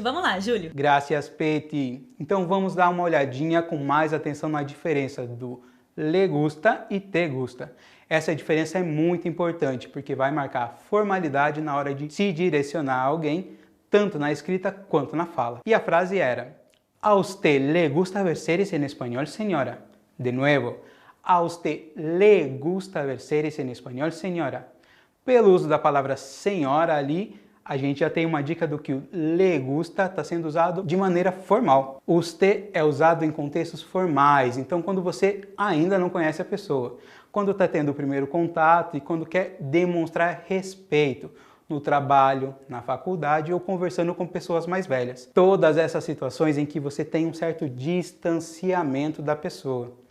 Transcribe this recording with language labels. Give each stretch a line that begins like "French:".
Portuguese: Vamos lá, Júlio. Graças, Peti. Então vamos dar uma olhadinha com mais atenção na diferença do le gusta e te gusta. Essa diferença é muito importante porque vai marcar a formalidade na hora de se direcionar a alguém, tanto na escrita quanto na fala. E a frase era:
Spanish: A usted le gusta ver series en español, señora? De nuevo. A usted le gusta ver series en español, señora?
Portuguese: Pelo uso da palavra senhora ali, a gente já tem uma dica do que o le gusta está sendo usado de maneira formal. O usted é usado em contextos formais, então quando você ainda não conhece a pessoa, quando está tendo o primeiro contato e quando quer demonstrar respeito no trabalho, na faculdade ou conversando com pessoas mais velhas. Todas essas situações em que você tem um certo distanciamento da pessoa.